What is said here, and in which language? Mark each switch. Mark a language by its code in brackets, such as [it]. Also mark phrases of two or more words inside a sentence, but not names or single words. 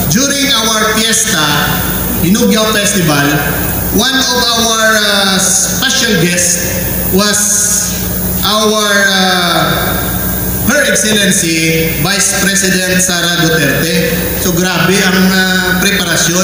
[en] during our fiesta, Hinugyaw Festival, one of our special guests was our Her Excellency Vice President Sara Duterte. [hil] So grabe ang preparasyon.